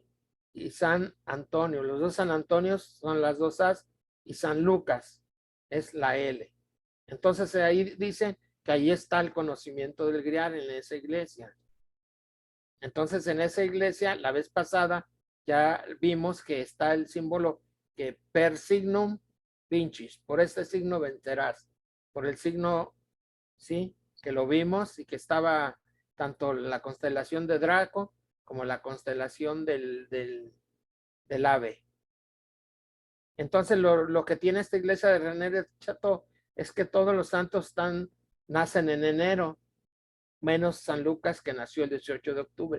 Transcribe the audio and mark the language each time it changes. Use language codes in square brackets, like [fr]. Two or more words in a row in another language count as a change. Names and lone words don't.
[es] Y San Antonio, los dos San Antonios son las dos As, y San Lucas es la L. Entonces ahí dicen que ahí está el conocimiento del Grial en esa iglesia. Entonces en esa iglesia, la vez pasada, ya vimos que está el símbolo que [la] per signum vincis, [es] por este signo vencerás, por el signo, sí, que lo vimos y que estaba tanto la constelación de Draco como la constelación del ave. Entonces lo que tiene esta iglesia de René de Chateau es que todos los santos nacen en enero, menos San Lucas, que nació el 18 de octubre.